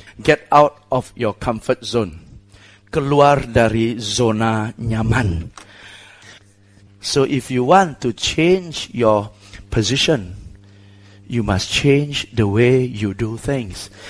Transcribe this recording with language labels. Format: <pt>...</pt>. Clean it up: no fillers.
<en>Get out of your comfort zone.</en> <id>Keluar dari zona nyaman.</id> <en>So if you want to change your position, you must change the way you do things.</en>